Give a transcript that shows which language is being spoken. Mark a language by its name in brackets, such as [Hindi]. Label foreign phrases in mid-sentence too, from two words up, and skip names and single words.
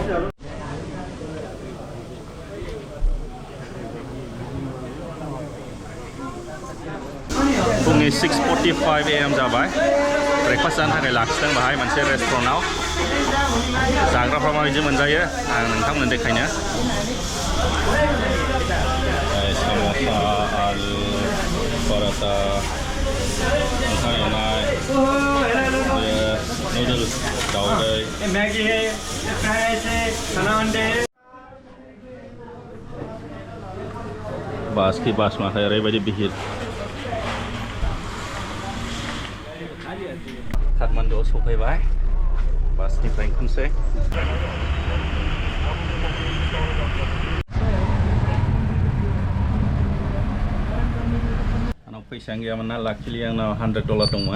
[Bodo] फुंनि 6:45 AM जाबाय ब्रेकफास्ट जानो थाखाय लाखिदों बाहाय मोनसे रेस्टुरेन्टाव जाग्राफ्रा माबायदि मोनजायो आं नोंथांमोननो देखायनो साम'सा आलु पराटा ओंखाम एवनाय नुडल्स दाउदै [Hindi] मैगी है फ्राइज है चना अंडे [Bodo] बास की बास माथाय ओरैबायदि बिहिर काठमान्डुआव सफैबाय बासनिफ्राय ओंखारसै आंनाव फैसा गैयामोन ना लाखिलि आंनाव $100 दंमोन